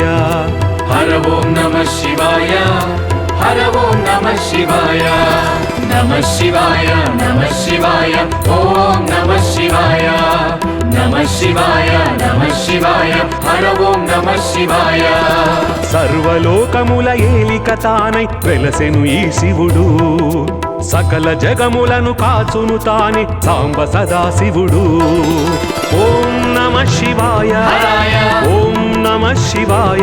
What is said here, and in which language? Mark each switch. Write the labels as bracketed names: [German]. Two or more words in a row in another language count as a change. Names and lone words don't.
[Sanskrit] हर ओम नमः शिवाय, हर ओम नमः शिवाय, नमः शिवाय नमः शिवाय, ओम नमः शिवाय, नमः शिवाय नमः शिवाय, हर ओम नमः शिवाय। [Telugu] సర్వలోకముల ఏలికతానై వెలసెను ఈ శివుడు, సకల జగములను కాచును తానే సాంబ సదాశివుడు. [Sanskrit] ఓం నమః శివాయ, ఓం నమః శివాయ